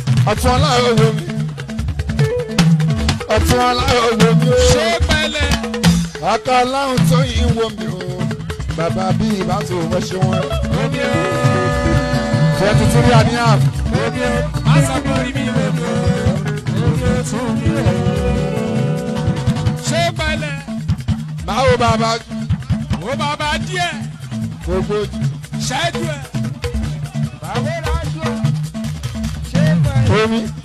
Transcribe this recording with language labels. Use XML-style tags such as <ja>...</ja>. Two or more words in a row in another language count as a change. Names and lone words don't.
<yo>Ọ̀tún ọlá ò wò mí. Ọ̀tún ọlá ò wò mí o. Ṣé pẹ̀lẹ́? Ọkọ Ọlọ́run tó yí wò mí o. Bàbá bí ìbá tó wọ́n ṣe wọ́n. Omi o. Twenty-three and a half. Omi o. Má sọ pé orí mi ò mọ̀. Omi o tún mi o. Ṣé pẹ̀lẹ́? Báwo bàbá? Ó bàbá díẹ̀. Gbogbo ojú. Ṣẹ́jú ẹ̀. Báwo la ṣe? Ṣé bẹ́ẹ̀? Omi.</yo>